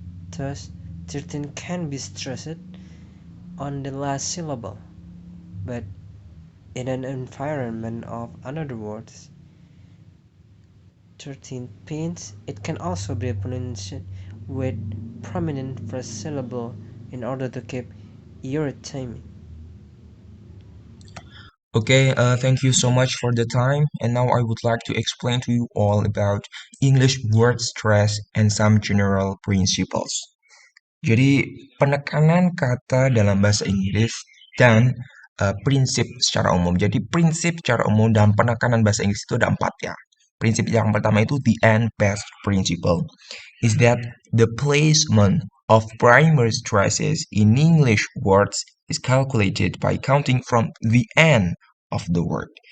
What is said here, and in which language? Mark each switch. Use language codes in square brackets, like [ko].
[en] Thus, 13 can be stressed on the last syllable, but in an environment of another words, 13 pins, it can also be pronounced with prominent first syllable in order to keep ear timing. Okay, thank you so much for the time. And now I would like to explain to you all about English word stress and some general principles. [id] Jadi, penekanan kata dalam bahasa Inggris dan prinsip secara umum. Jadi, prinsip secara umum dalam penekanan bahasa Inggris itu ada 4 ya. Prinsip yang pertama itu the and past principle. [en] Is that the placement of primary stresses in English words is calculated by counting from the end of the word.